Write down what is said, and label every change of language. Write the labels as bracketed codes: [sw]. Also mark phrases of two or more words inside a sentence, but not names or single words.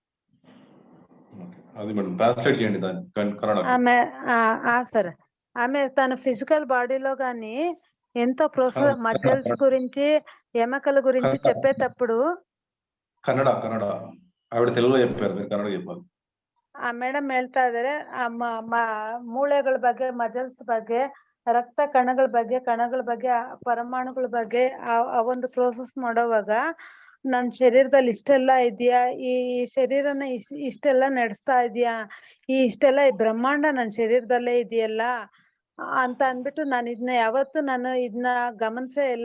[te] సరే, ఆమె తన [en] physical body [te] గాని ఎంతో ప్రోసెస్ మజిల్స్ గురించి ఎముకల గురించి చెప్పేటప్పుడు కన్నడ ఆవిడ తెలుగులో చెప్పారు, మీరు కన్నడ చెప్పాలి. [kn] ಆ ಮೇಡಮ್ ಹೇಳ್ತಾ ಇದಾರೆ, ಮೂಳೆಗಳ ಬಗ್ಗೆ, ಮಜಲ್ಸ್ ಬಗ್ಗೆ, ರಕ್ತ ಕಣಗಳ ಬಗ್ಗೆ, ಪರಮಾಣುಗಳ ಬಗ್ಗೆ ಆ ಒಂದು ಪ್ರೋಸೆಸ್ ಮಾಡೋವಾಗ ನನ್ ಶರೀರದಲ್ಲಿ ಇಷ್ಟೆಲ್ಲ ಇದೆಯಾ, ಈ ಶರೀರನ ಇಷ್ಟೆಲ್ಲ ನಡೆಸ್ತಾ ಇದೆಯಾ, ಇಷ್ಟೆಲ್ಲ ಬ್ರಹ್ಮಾಂಡ ನನ್ನ ಶರೀರದಲ್ಲೇ ಇದೆಯಲ್ಲ ಅಂತ ಅಂದ್ಬಿಟ್ಟು ನಾನು ಇದನ್ನ ಗಮನಿಸೇ ಇಲ್ಲ.